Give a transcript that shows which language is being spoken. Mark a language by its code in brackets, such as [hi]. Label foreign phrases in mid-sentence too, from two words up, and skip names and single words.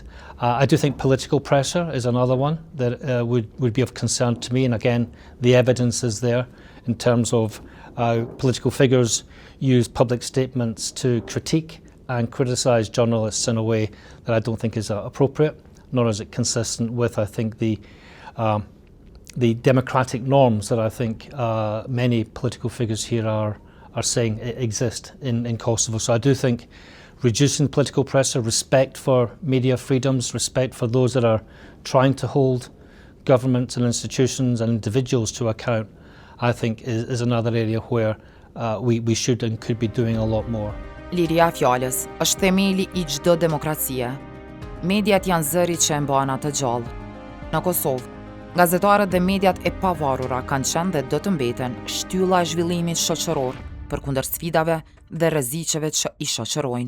[en] I do think political pressure is another one that would be of concern to me, and again, the evidence is there in terms of political figures use public statements to critique and criticise journalists in a way that I don't think is appropriate, nor is it consistent with, I think, the democratic norms that I think many political figures here are saying exist in Kosovo. So I do think reducing political pressure, respect for media freedoms, respect for those that are trying to hold governments and institutions and individuals to account, I think is another area where we should and could be doing a lot more. [sq] Liria e fjalës është themeli I çdo demokracie. Mediat janë zëri që e mban atë gjallë. Në Kosovë, gazetarët dhe mediat e pavarura kanë qenë dhe do të mbeten shtylla e zhvillimit shoqëror përkundër sfidave dhe rreziqeve që I shoqërojnë.